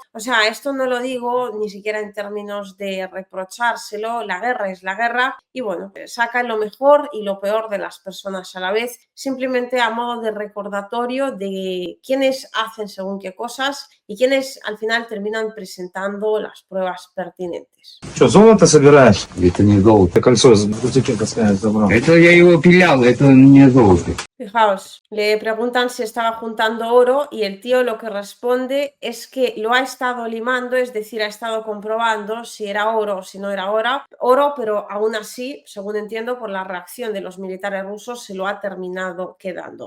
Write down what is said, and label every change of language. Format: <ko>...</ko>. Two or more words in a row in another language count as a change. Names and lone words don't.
<es>O sea, esto no lo digo ni siquiera en términos de reprochárselo, la guerra es la guerra y bueno, sacan lo mejor y lo peor de las personas a la vez, simplemente a modo de recordatorio de quiénes hacen según qué cosas y quiénes al final terminan presentando las pruebas pertinentes.</es> <ru>Что, золото собираешь? Это не золото. Кольцо с бутики таскаешь, забрал. Это я его пилял, это не золото.</ru> <es>Fijaos, le preguntan si estaba juntando oro y el tío lo que responde es que lo ha estado limando, es decir, ha estado comprobando si era oro o si no era oro, pero aún así, según entiendo, por la reacción de los militares rusos, se lo ha terminado quedando.</es>